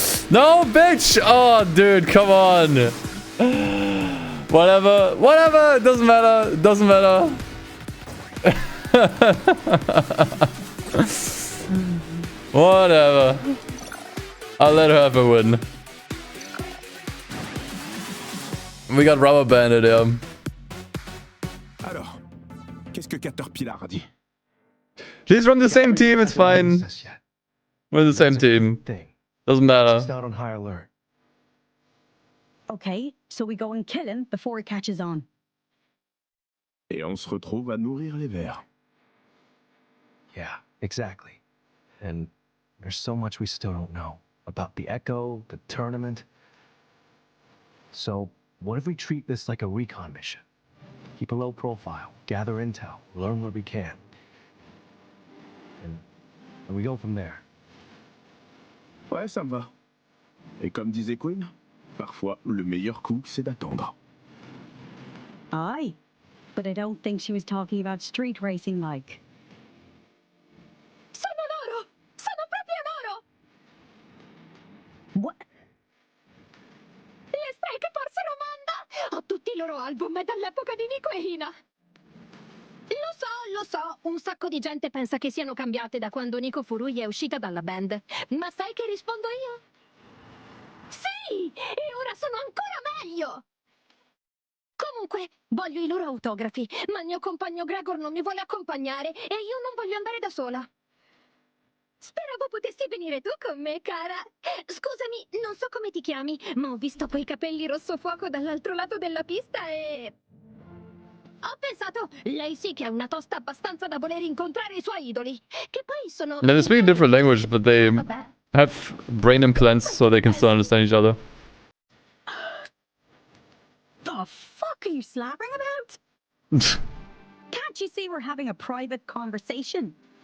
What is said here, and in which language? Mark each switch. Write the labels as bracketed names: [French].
[English] No, bitch! Oh, dude, come on. Whatever, whatever, it doesn't matter, it doesn't matter. Whatever. I'll let her have a win. We got rubber banded, yeah. [French] Alors, qu'est-ce que Caterpillar a dit? [English] Please run the same team, it's fine. We're the same team. Doesn't matter. She's not on high alert. Okay, so we go and kill him before he catches on. [French] Et on se retrouve à nourrir les vers. [English] Yeah, exactly. And there's so much we still don't know about the Echo, the tournament. So, what if we treat this like a recon mission? Keep a low profile, gather intel, learn what we can. And we go from there. [French] Ouais, ça me va. Et comme disait Quinn, parfois le meilleur coup, c'est d'attendre. [English] Aye, but I don't think she was talking about street racing like. [Italian] Sono loro! Sono proprio loro! [English] What? [Italian] Le Strike forse Romanda! Ho tutti i loro album dall'epoca di Nico e Hina. Lo so, un sacco di gente pensa che siano cambiate da quando Nico Furui è uscita dalla band. Ma sai che rispondo io? Sì! E ora sono ancora meglio! Comunque, voglio i loro autografi, ma il mio compagno Gregor non mi vuole accompagnare e io non voglio andare da sola. Speravo potessi venire tu con me, cara. Scusami, non so come ti chiami, ma ho visto quei capelli rosso fuoco dall'altro lato della pista e... Ho pensato, lei sì che è una tosta abbastanza da voler incontrare i suoi idoli, che poi sono... [English] Now they speak a different language, but they have brain implants so they can still understand each other. The fuck are you slapping about? Can't you see we're having a private conversation?